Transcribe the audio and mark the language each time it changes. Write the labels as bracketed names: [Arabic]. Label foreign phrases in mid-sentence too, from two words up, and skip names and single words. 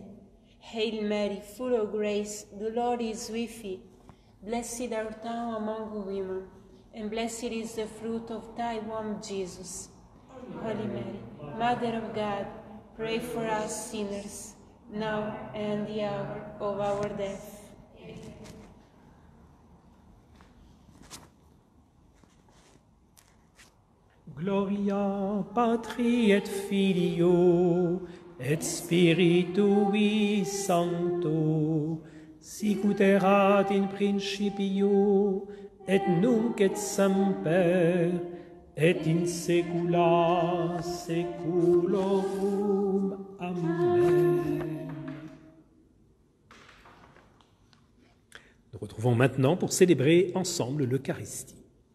[English] Hail Mary, full of grace, the Lord is with thee. Blessed art thou among women, and blessed is the fruit of thy womb, Jesus. Holy Mary, Mother of God, pray for us sinners, now and the hour of our death. [Latin] Gloria Patri et Filio et Spiritui Sancto, sicut erat in principio et nunc et semper et in saecula saeculorum. Amen. [French] Nous retrouvons maintenant pour célébrer ensemble l'Eucharistie.